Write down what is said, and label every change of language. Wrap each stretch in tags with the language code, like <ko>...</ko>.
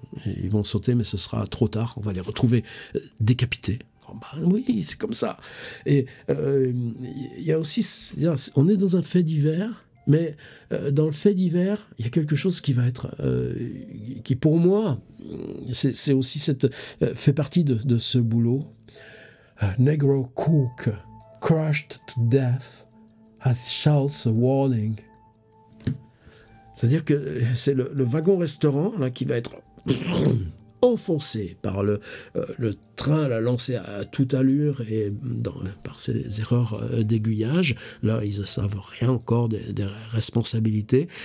<fr>Ils vont sauter, mais ce sera trop tard. On va les retrouver décapités. Oui, c'est comme ça. Et il y a aussi, on est dans un fait divers, mais dans le fait divers, il y a quelque chose qui va être, qui pour moi, c'est aussi fait partie de ce boulot.</fr> <en>Negro cook crushed to death has shouts a warning.</en> <fr>C'est-à-dire que c'est le wagon-restaurant là qui va être enfoncé par le train, l'a lancé à toute allure et par ses erreurs d'aiguillage. Là, ils ne savent rien encore des responsabilités.</fr>